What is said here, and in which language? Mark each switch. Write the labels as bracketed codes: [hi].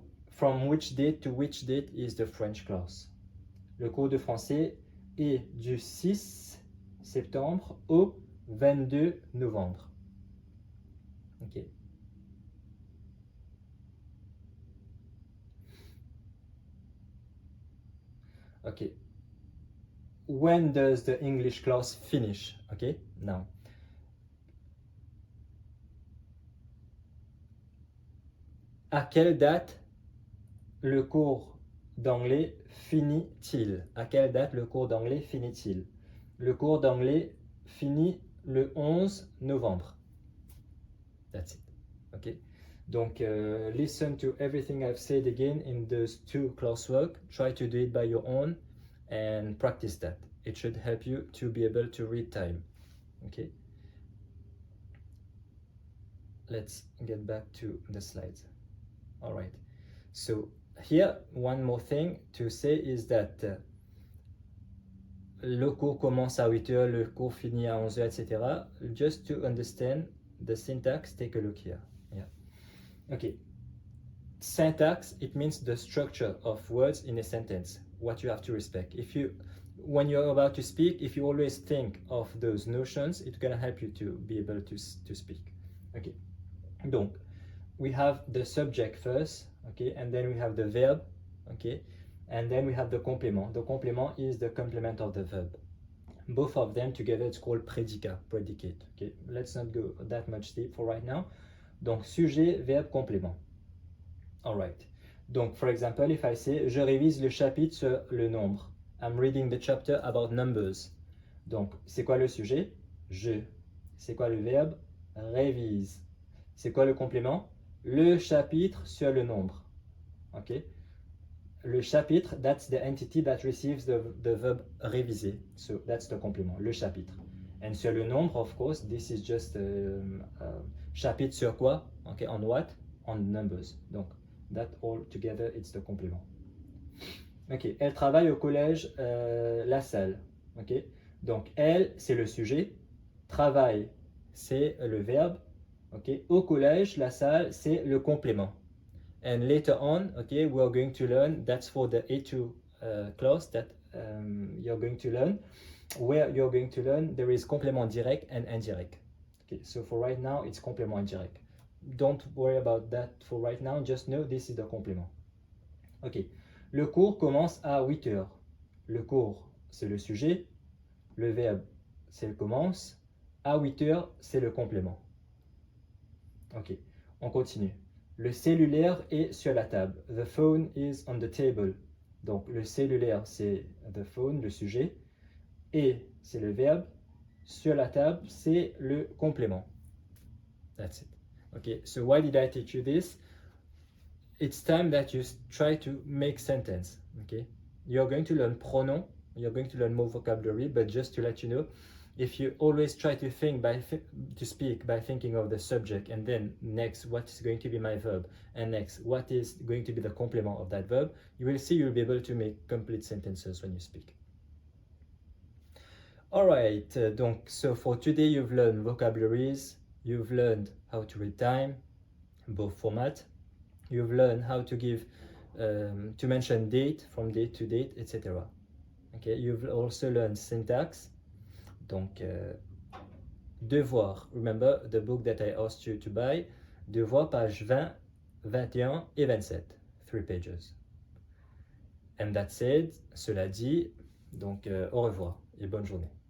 [en] From which date to which date is the French class? [fr] Le cours de français est du 6 septembre au 22 novembre. [en] Ok. Okay. When does the English class finish? Okay, now. [fr] À quelle date le cours d'anglais finit-il? À quelle date le cours d'anglais finit-il? Le cours d'anglais finit le 11 novembre. [en] That's it. Okay. Donc, listen to everything I've said again in those two classwork. Try to do it by your own and practice that. It should help you to be able to read time. Okay. Let's get back to the slides. All right. So here, one more thing to say is that [fr] le cours commence à 8h, le cours finit à 11h, etc. [en] Just to understand the syntax, take a look here. Yeah. Okay. Syntax, it means the structure of words in a sentence, what you have to respect. When you're about to speak, if you always think of those notions, it's going to help you to be able to speak. Okay. Donc, we have the subject first, okay, and then we have the verb, okay, and then we have the complement. The complement is the complement of the verb. Both of them together, it's called prédicat, predicate. Okay, let's not go that much deep for right now. [fr] Donc, sujet, verbe, complément. All right. Donc, [en] for example, if I say, [fr] je révise le chapitre sur le nombre. [en] I'm reading the chapter about numbers. [fr] Donc, c'est quoi le sujet? Je. C'est quoi le verbe? Révise. C'est quoi le complément? Le chapitre sur le nombre. [en] OK? Le chapitre, that's the entity that receives the verb réviser. So, that's the complément, le chapitre. And sur le nombre, of course, this is just [fr] chapitre sur quoi? [en] OK? On what? On numbers. Donc, that all together, it's the complément. OK. [fr] Elle travaille au collège La Salle. OK? Donc, elle, c'est le sujet. Travail, c'est le verbe. Okay, au collège, la salle, c'est le complément. [en] And later on, okay, we are going to learn, that's for the A2 clause that you're going to learn, where you're going to learn there is complément direct and indirect. Okay, so for right now, it's complément indirect. Don't worry about that for right now, just know this is the complément. [fr] Ok, le cours commence à 8 heures. Le cours, c'est le sujet. Le verbe, c'est le commence. À 8 heures, c'est le complément. Ok, on continue. Le cellulaire est sur la table. [en] The phone is on the table. [fr] Donc, le cellulaire, c'est [en] the phone, [fr] le sujet. Et, c'est le verbe. Sur la table, c'est le complément. [en] That's it. Okay, so why did I teach you this? It's time that you try to make sentence. Okay, you're going to learn pronoun. You're going to learn more vocabulary, but just to let you know, if you always try to think to speak by thinking of the subject, and then next, what is going to be my verb, and next, what is going to be the complement of that verb, you will see you'll be able to make complete sentences when you speak. All right, donc, so for today you've learned vocabularies, you've learned how to read time, both format, you've learned how to give, to mention date, from date to date, etc. Okay, you've also learned syntax. Donc, Devoir, remember the book that I asked you to buy, Devoir, page 20, 21 et 27, 3 pages. And that said, [fr] cela dit, donc au revoir et bonne journée.